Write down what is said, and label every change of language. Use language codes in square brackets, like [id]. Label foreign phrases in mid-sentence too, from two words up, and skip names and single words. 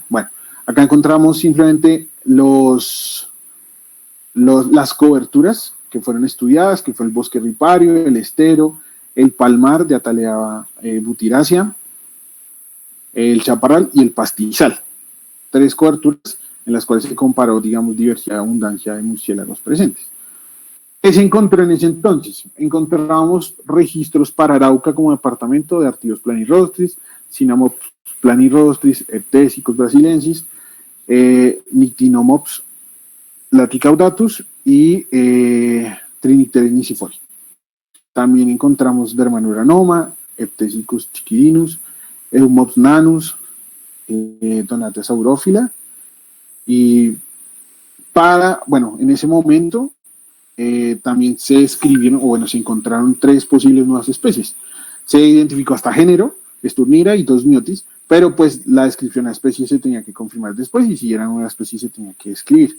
[es] Bueno, acá encontramos simplemente las coberturas que fueron estudiadas, que fue el bosque ripario, el estero, el palmar de Atalea butiracia, el chaparral y el pastizal. 3 coberturas en las cuales se comparó, digamos, diversidad y abundancia de murciélagos presentes. ¿Qué se encontró en ese entonces? Encontrábamos registros para Arauca como departamento de Artios planirostris, Cynamops planirostris, Eptesicus brasilensis, Nyctinomops laticaudatus y Trinycteris nisifori. También encontramos Dermanuranoma, Eptesicus chiquidinus, Eumops nanus, Donatea saurófila. Y en ese momento también se se encontraron 3 posibles nuevas especies. Se identificó hasta género, Sturnira y 2 miotis, pero pues la descripción de la especie se tenía que confirmar después y si era una especie se tenía que escribir.